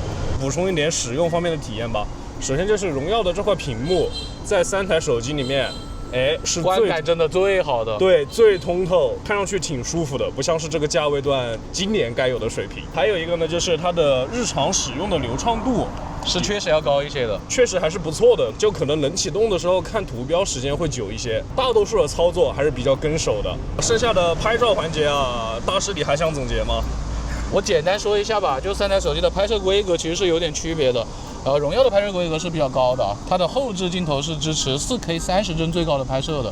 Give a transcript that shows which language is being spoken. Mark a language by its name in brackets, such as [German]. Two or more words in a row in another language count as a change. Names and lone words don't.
[Chinese] 補充一點使用方面的體驗吧。首先就是榮耀的這塊屏幕，在3台手機裡面，是觀感真的最好的，對，最通透，看上去挺舒服的，不像是這個價位段今年該有的水平。還有一個呢，就是它的日常使用的流暢度是確實要高一些的，確實還是不錯的，就可能冷啟動的時候看圖標時間會久一些，大多數的操作還是比較跟手的。剩下的拍照環節啊，大師你還想總結嗎？我簡單說一下吧，就3台手機的拍攝規格其實是有點區別的。榮耀的拍攝規格是比較高的，它的後置鏡頭是支持 4K 30幀最高的拍攝的。